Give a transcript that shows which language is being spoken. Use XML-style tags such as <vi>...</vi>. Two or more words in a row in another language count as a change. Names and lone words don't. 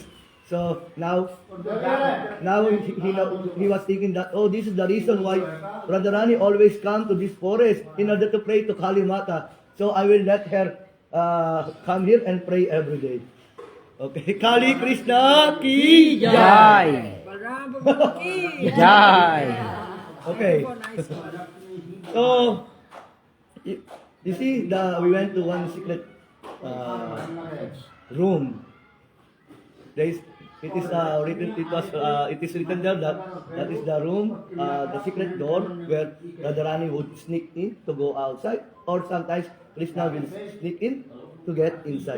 <en>So now he was thinking that, oh, this is the reason why Radharani always come to this forest in order to pray to Kali Mata. So I will let her come here and pray every day. Okay, Kali Krishna</en> <hi>ki jai.</hi> <en>Jai. Okay. So you see, we went to one secret room. It is written there that is the room, the secret door where Radharani would sneak in to go outside, or sometimes Krishna will sneak in to get inside.</en>